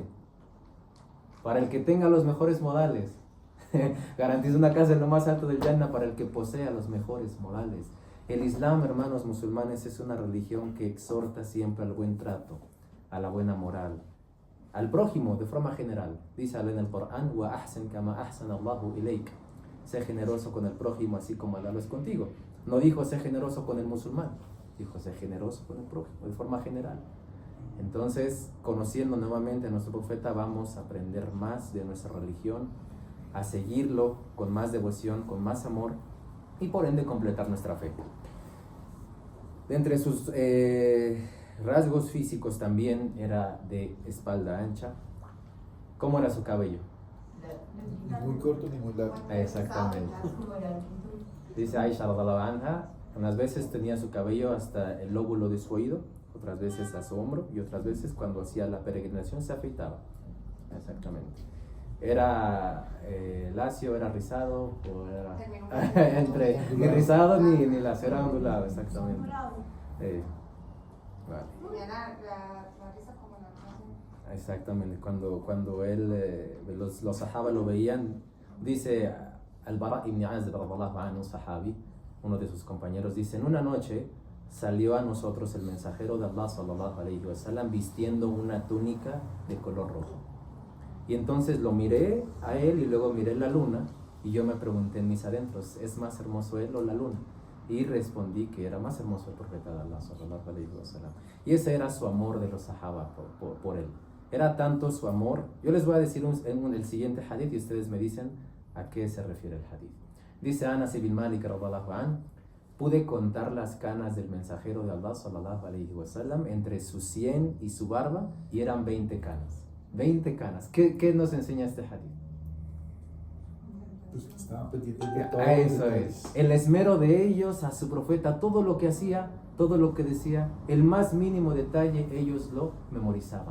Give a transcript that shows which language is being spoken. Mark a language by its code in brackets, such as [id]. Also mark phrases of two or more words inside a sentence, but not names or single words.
[es] Para el que tenga los mejores modales. Garantizo una casa en lo más alto del Jannah para el que posea los mejores modales. El Islam, hermanos musulmanes, es una religión que exhorta siempre al buen trato, a la buena moral, al prójimo de forma general. Dice en el Corán: [ar] "وأحسن كما أحسن الله إليك". [es] Sé generoso con el prójimo así como Allah lo es contigo. No dijo sé generoso con el musulmán, dijo sé generoso con el prójimo, de forma general. Entonces, conociendo nuevamente a nuestro profeta, vamos a aprender más de nuestra religión, a seguirlo con más devoción, con más amor, y por ende completar nuestra fe. De entre sus rasgos físicos también era de espalda ancha. ¿Cómo era su cabello? Ni muy corto ni muy largo. Exactamente. Dice Aisha [ar] رضي الله عنها, [es] unas veces tenía su cabello hasta el lóbulo de su oído, otras veces a su hombro, y otras veces cuando hacía la peregrinación se afeitaba. Exactamente. ¿Era lacio, era rizado o era ni rizado ni lacio, era ondulado? Exactamente. Vale. Tenía la risa como la canción. Exactamente. Cuando él, los sahaba lo veían, dice Al-Bara ibn Azib [ar] رضي الله عنه, [es] un sahabi, uno de sus compañeros, dice: en una noche salió a nosotros el mensajero de Allah [ar] صلى الله عليه وسلم [es] vistiendo una túnica de color rojo. Y entonces lo miré a él y luego miré la luna, y yo me pregunté en mis adentros: ¿es más hermoso él o la luna? Y respondí que era más hermoso el profeta de Allah [ar] صلى الله عليه وسلم. [es] Y ese era su amor de los sahaba por él. Era tanto su amor. Yo les voy a decir el siguiente hadith y ustedes me dicen a qué se refiere el hadith. Dice Anas ibn Malik [ar] رضي الله عنه: [es] pude contar las canas del mensajero de Allah [ar] صلى الله عليه وسلم [es] entre su sien y su barba, y eran 20 canas. 20 canas. ¿Qué nos enseña este hadith? Pues estaban pendientes de todo. Eso es. El esmero de ellos a su profeta, todo lo que hacía, todo lo que decía, el más mínimo detalle, ellos lo memorizaban.